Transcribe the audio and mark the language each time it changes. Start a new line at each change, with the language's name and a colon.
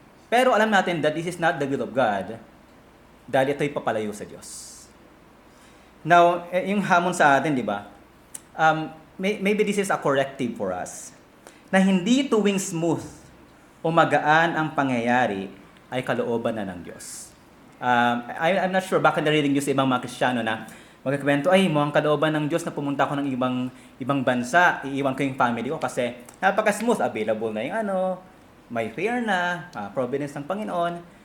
Filipino: Pero alam natin
English: that this is not the will of God.
Filipino: Dahil ito'y papalayo sa Diyos. Now, yung hamon sa atin, di ba?
English: Maybe this is a corrective for us.
Filipino: Na hindi tuwing smooth o magaan ang pangyayari ay kalooban na ng Diyos. I'm not sure, baka narinig nyo sa ibang mga Kristiyano na magkakwento, ay, mukhang kalooban ng Diyos na pumunta ako ng ibang bansa, iiwan ko yung family ko kasi napaka-smooth, available na yung may fear na, providence ng Panginoon.